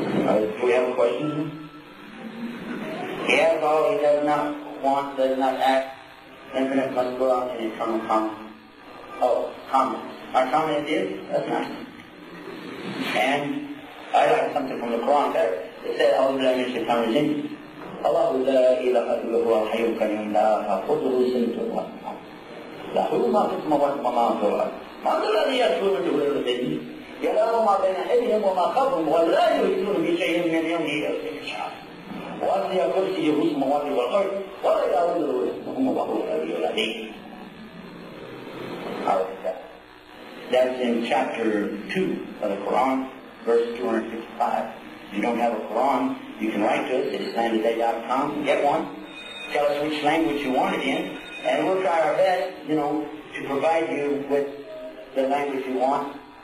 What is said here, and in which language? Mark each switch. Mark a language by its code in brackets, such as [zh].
[en] Do we have a question? He has all. He does not want, does not act. Infinite must go out in eternal comment. Oh, comment. Our comment is, that's nice. And I like something from the Quran better. It said, [ar] أعوذ بالله من الشيطان الرجيم الله لا إله إلا هو الحي القيوم لا تأخذه سنة ولا نوم له ما في السماوات وما في الأرض من الذي يشفع عنده إلا بإذنه يعلم ما بين أيديهم وما خلفهم ولا يحيطون بشيء من علمه إلا بما شاء وسع كرسيه السماوات والأرض ولا يؤوده حفظهما وهو العلي العظيم. [en] That's in chapter 2 of the Quran, verse 255. If you don't have a Quran, you can write to us at islamtoday.com, get one, tell us which language you want it in, and we'll try our best, to provide you with the language you want.